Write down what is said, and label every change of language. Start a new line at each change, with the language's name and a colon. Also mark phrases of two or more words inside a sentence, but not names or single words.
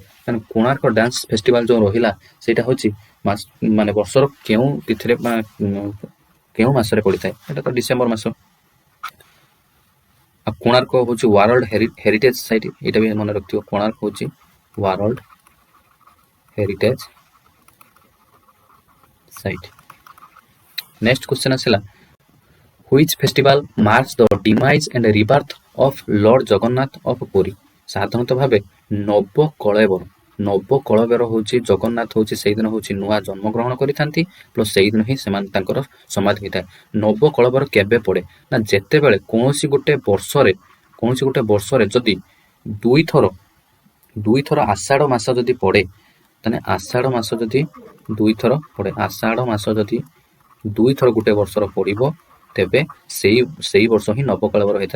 Odia: ମାନେ କୋଣାର୍କ ଡ୍ୟାନ୍ସ ଫେଷ୍ଟିଭାଲ ଯେଉଁ ରହିଲା ସେଇଟା ହେଉଛି ମାନେ ବର୍ଷର କେଉଁ ତିଥିରେ କେଉଁ ମାସରେ ପଡ଼ିଥାଏ? ଏଇଟା ତ ଡିସେମ୍ବର ମାସ। ଆଉ କୋଣାର୍କ ହେଉଛି
English: world heritage site,
Odia: ଏଇଟା ବି ମନେ ରଖିଥିବ। କୋଣାର୍କ ହେଉଛି
English: world heritage site. next question
Odia: ଆସିଲା,
English: Which festival marks the demise and rebirth of Lord ଜଗନ୍ନାଥ of ପୁରୀ?
Odia: ସାଧାରଣତଃ ଭାବେ ନବକଳେବର। ନବକଳେବର ହେଉଛି ଜଗନ୍ନାଥ ହେଉଛି ସେଇଦିନ ହେଉଛି ନୂଆ ଜନ୍ମଗ୍ରହଣ କରିଥାନ୍ତି, ପ୍ଲସ୍ ସେଇଦିନ ହିଁ ସେମାନେ ତାଙ୍କର ସମାଧି ହୋଇଥାଏ। ନବକଳେବର କେବେ ପଡ଼େ? ନା ଯେତେବେଳେ କୌଣସି ଗୋଟେ ବର୍ଷରେ ଯଦି ଦୁଇଥର ଆଷାଢ଼ ମାସ ଯଦି ପଡ଼େ, ତାହେଲେ ଆଷାଢ଼ ମାସ ଯଦି ଦୁଇଥର ପଡ଼େ, ଆଷାଢ଼ ମାସ ଯଦି ଦୁଇଥର ଗୋଟେ ବର୍ଷର ପଡ଼ିବ, ତେବେ ସେଇ ବର୍ଷ ହିଁ ନବକଳେବର ହେଇଥିଲା।